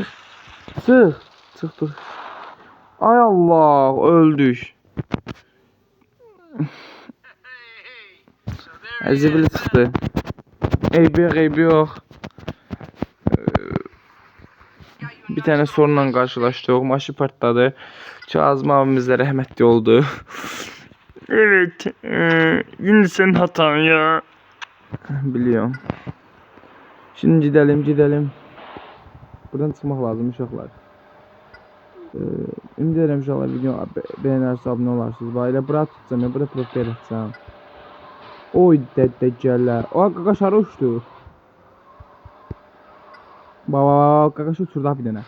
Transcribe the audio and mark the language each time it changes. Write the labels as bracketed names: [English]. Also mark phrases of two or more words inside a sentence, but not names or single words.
[Azerbaijani] Çıx. Ay Allah, öldük. Zibili çıxdı. Eybi yox. Bir tane sorunla qarşılaşdıq. Maşın partladı. Kazım abimiz də rəhmətli oldu. [Turkish] Evet. Yine senin hatan ya. Biliyorum. Şimdi gidelim. [Azerbaijani] Buradan çıxmaq lazım uşaqlar. Ümid edirəm uşaqlar video bəyənərsə abunə olarsınız. Elə bura tutacam ya, bura profil edəcəm. Oy dəccəllər. Qaqaş hara uçdu? Baba, qaqaş uçurdu bir dənə.